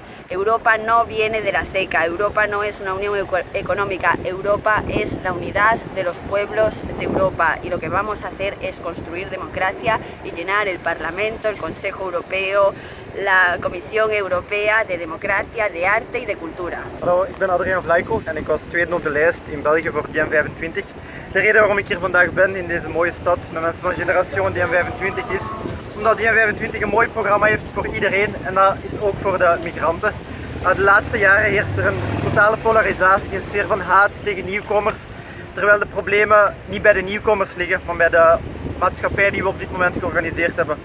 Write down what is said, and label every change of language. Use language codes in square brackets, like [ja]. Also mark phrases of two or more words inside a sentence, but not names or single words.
[es] Europa no viene de la CECA, Europa no es una unión económica, Europa es la unidad de los pueblos de Europa y lo que vamos a hacer es construir democracia y llenar el Parlamento, el Consejo Europeo, la Comisión Europea de Democracia, de Arte y de Cultura. [nl] Hallo, ik ben Adriaan Vlaiko en ik was tweede op de lijst in België voor Diem25. De reden waarom ik hier vandaag ben in deze mooie stad met mensen van Generation Diem25 is omdat Diem25 een mooi programma heeft voor iedereen en dat is ook voor de migranten. De laatste jaren heerst er een totale polarisatie, een sfeer van haat tegen nieuwkomers, terwijl de problemen niet bij de nieuwkomers liggen, maar bij de maatschappij die we op dit moment georganiseerd hebben.